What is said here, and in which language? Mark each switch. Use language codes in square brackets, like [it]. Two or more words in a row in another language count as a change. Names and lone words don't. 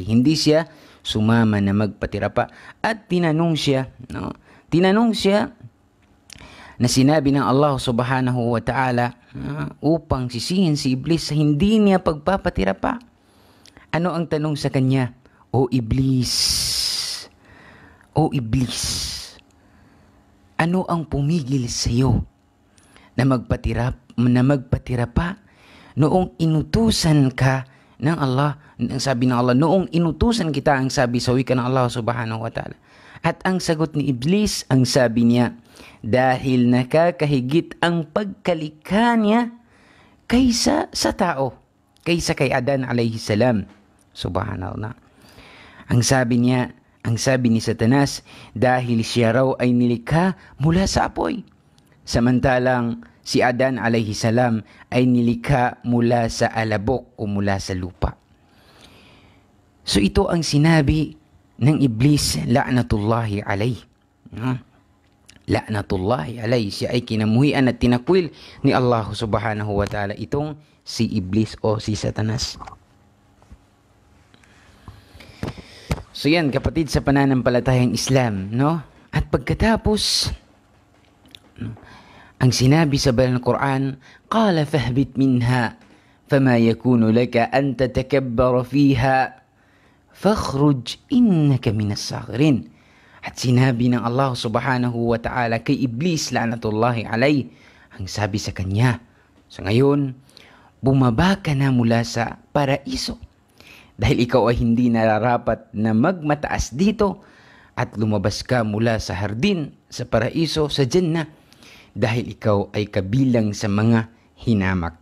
[tl] Hindi siya sumama na magpatira pa. At tinanong siya, no? Tinanong siya na sinabi ng Allah [ar] سبحانه وتعالى [tl] upang sisihin si Iblis sa hindi niya pagpapatira pa. Ano ang tanong sa kanya? O Iblis, ano ang pumigil sa iyo na magpatira pa noong inutusan ka ng Allah? Ang sabi ng Allah, noong inutusan kita, ang sabi sa wika ng Allah [ar] سبحانه وتعالى. [tl] At ang sagot ni Iblis, ang sabi niya, dahil nakakahigit ang pagkalikha niya kaysa sa tao, kaysa kay Adan [ar] عليه السلام. [tl] Subhanallah. Ang sabi ni Satanas, dahil siya raw ay nilikha mula sa apoy. Samantalang si Adan [ar] عليه السلام [tl] ay nilikha mula sa alabok o mula sa lupa. So ito ang sinabi ng Iblis, [ar] لعنة الله عليه. لعنة الله عليه. [tl] Siya ay kinamuhian at tinakwil ni Allah [ar] سبحانه وتعالى, [tl] itong si Iblis o si Satanas. So yan, kapatid, sa pananampalatayang Islam, no? At pagkatapos, ang sinabi sa banal na Quran, [ar] قال فاهبط منها فما يكون لك أن تتكبر فيها فاخرج إنك من الصاغرين. [tl] At sinabi ng Allah [ar] سبحانه وتعالى [tl] kay Iblis, [ar] لعنة الله عليه, [tl] ang sabi sa kanya, so ngayon, bumaba ka na mula sa paraiso. Dahil ikaw ay hindi nararapat na magmataas dito, at lumabas ka mula sa hardin, sa paraiso, sa Jannah, dahil ikaw ay kabilang sa mga hinamak.